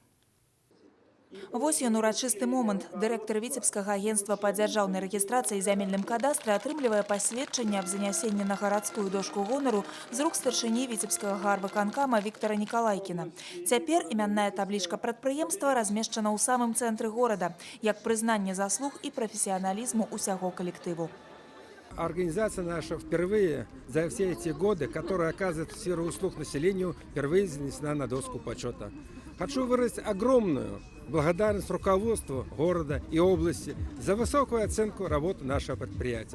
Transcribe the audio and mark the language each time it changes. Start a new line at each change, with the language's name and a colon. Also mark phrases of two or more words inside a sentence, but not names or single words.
Belarusian: Вось ён урачысты момант. Дырэктар Віцебскага агенцтва па дзяржаўнай рэгістрацыі і зямельным кадастры атрымлівае пасведчанне аб занясенні на гарадскую дошку гонару з рук старшыні Віцебскага гарвыканкама Віктара Нікалайкіна. Цяпер імянная таблічка прадпрыемства размешчана ў самым цэнтры горада, як прызнанне заслуг і прафесіяналізму усяго калектыву.
Russian: Организация наша впервые за все эти годы, которая оказывает сферу услуг населению, впервые занесена на доску почета. Хочу выразить огромную благодарность руководству города и области за высокую оценку работы нашего предприятия.